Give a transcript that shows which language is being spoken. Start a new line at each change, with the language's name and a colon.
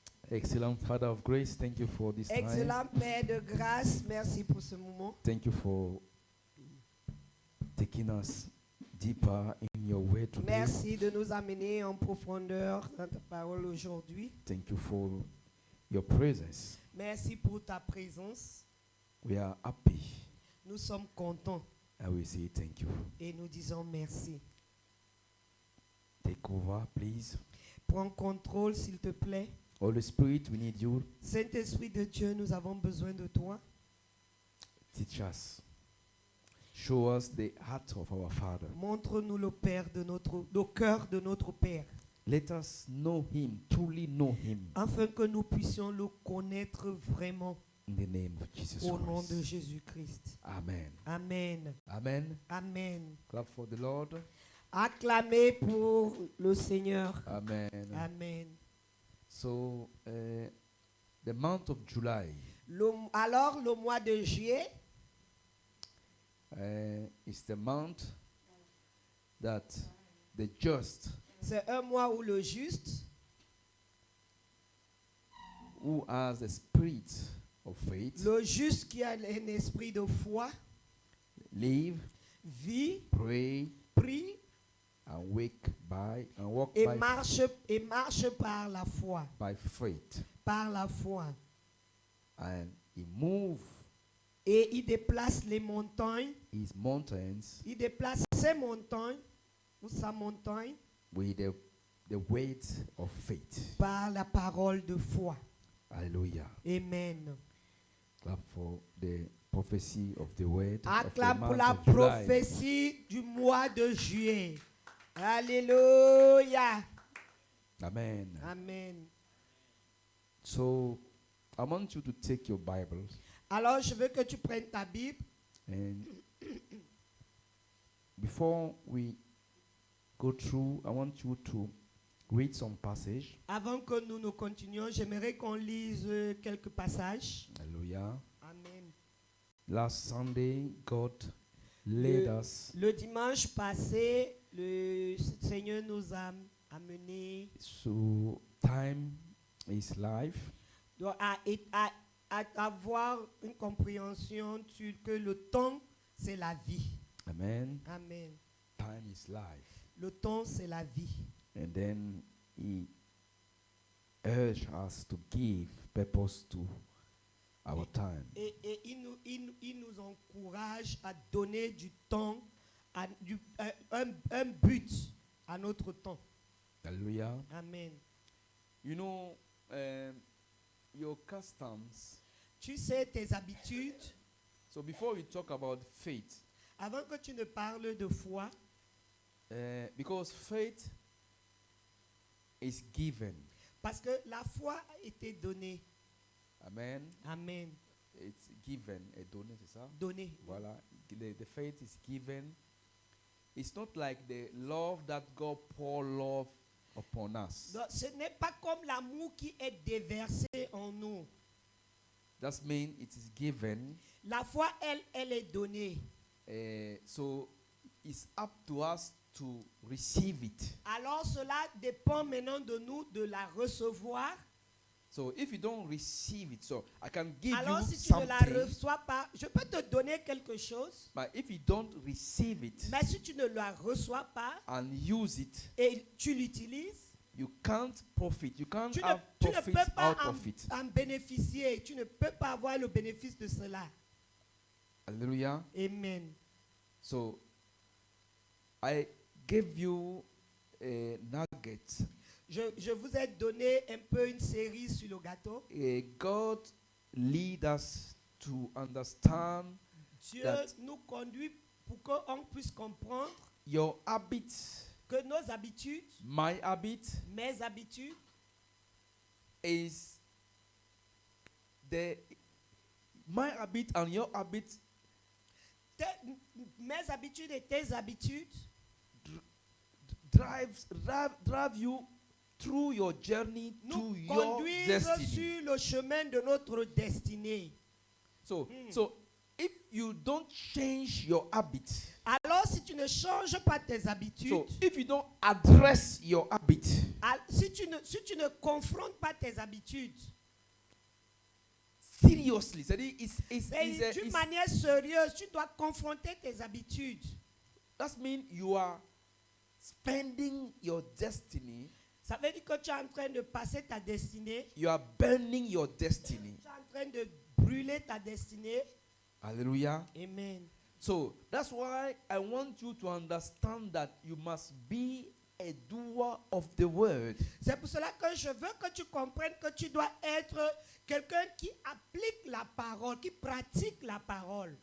English: Excellent Father of Grace, thank you for this time.
French: Excellent Père de grâce, merci pour ce moment.
English: Thank you for taking us deeper in your way today.
French: Merci de nous amener en profondeur dans ta parole aujourd'hui.
English: Thank you for your presence.
French: Merci pour ta présence.
English: We are happy.
French: Nous sommes contents
English: And we say thank you.
French: et nous disons merci.
English: Take over, please.
French: Prends contrôle, s'il te plaît.
English: Holy Spirit, we need you.
French: Saint-Esprit de Dieu, nous avons besoin de toi.
English: Teach us. Show us the heart of our Father.
French: Montre-nous le cœur de notre Père,
English: Let us know Him, truly know Him,
French: afin que nous puissions le connaître vraiment
English: in the name of Jesus
French: au nom de
English: Christ.
French: Jésus-Christ.
English: Amen.
French: Amen.
English: Amen.
French: Amen.
English: Clap for the Lord.
French: Acclamez pour le Seigneur.
English: Amen.
French: Amen.
English: So, the month of July
French: Alors, le mois de juillet,
English: is the month that the just
French: c'est un mois où le juste,
English: who has the spirit of faith
French: le juste qui a un esprit de foi,
English: live,
French: vit,
English: pray,
French: prie
English: and walk
French: et marche par la foi.
English: by faith,
French: Par la foi.
English: and he move
French: Et il déplace les montagnes.
English: his mountains
French: Il déplace ses montagnes ou sa montagne
English: with the weight of faith.
French: par la parole de foi.
English: Hallelujah.
French: Amen.
English: Clap for the prophecy of the word of the
French: Acclame pour
English: month
French: la
English: of July.
French: prophétie du mois de juillet. Alléluia. Amen.
English: Amen. So I want you to take your Bibles
French: Alors, je veux que tu prennes ta Bible.
English: and before we go through, I want you to read some passage.
French: Avant que nous continuions, j'aimerais qu'on lise quelques passages.
English: Hallelujah.
French: Amen.
English: Last Sunday, God led us
French: Le dimanche passé, le Seigneur nous a amenés
English: so time is life.
French: à avoir une compréhension que le temps, c'est la vie.
English: Amen.
French: Amen.
English: Time is life.
French: Le temps, c'est la vie.
English: And then he urge us to give purpose to our time.
French: Et il nous encourage à donner du temps, un but à notre temps.
English: Hallelujah.
French: Amen.
English: You know, your customs.
French: Tu sais tes habitudes.
English: So before we talk about faith,
French: Avant que tu ne parles de foi,
English: because faith is given.
French: parce que la foi a été donnée.
English: Amen.
French: Amen.
English: It's given.
French: Et donné, c'est ça? Donnée.
English: Voilà. The faith is given. It's not like the love that God pour love upon us.
French: Donc, ce n'est pas comme l'amour qui est déversé en nous.
English: That means it is given.
French: La foi, elle est donnée.
English: So it's up to us to receive it.
French: Alors cela dépend maintenant de nous de la recevoir.
English: So if you don't receive it, so I can give
French: Alors
English: you
French: si tu ne la
English: something,
French: reçois pas, je peux te donner quelque chose.
English: but if you don't receive it
French: Mais si tu ne la reçois pas
English: and use it,
French: et tu l'utilises,
English: you can't profit. You can't
French: tu
English: have
French: ne
English: profit
French: peux pas
English: out of it.
French: en bénéficier. Tu ne peux pas avoir le bénéfice de cela.
English: Hallelujah.
French: Amen.
English: So I gave you a nugget.
French: Je vous ai donné un peu une série sur le gâteau.
English: God lead us to understand
French: Dieu
English: that
French: nous conduit pour qu'on puisse comprendre
English: your habits,
French: que nos habitudes,
English: my habit,
French: mes habitudes,
English: is my habit and your habit
French: mes habitudes et tes habitudes
English: drive you through your journey to
French: nous
English: your
French: conduisent
English: destiny.
French: sur le chemin de notre destinée.
English: So if you don't change your habit,
French: Alors si tu ne changes pas tes habitudes,
English: so if you don't address your habit,
French: si tu ne confrontes pas tes habitudes,
English: seriously,
French: et d'une manière sérieuse, tu dois confronter tes habitudes.
English: that means you are spending your destiny,
French: Ça veut dire que tu es en train de passer ta destinée,
English: you are burning your destiny.
French: tu es en train de brûler ta destinée.
English: Hallelujah.
French: Amen.
English: So that's why I want you to understand that you must be a doer of the word.
French: C'est pour cela que je veux que tu comprennes que tu dois être quelqu'un qui applique la parole, qui pratique la parole.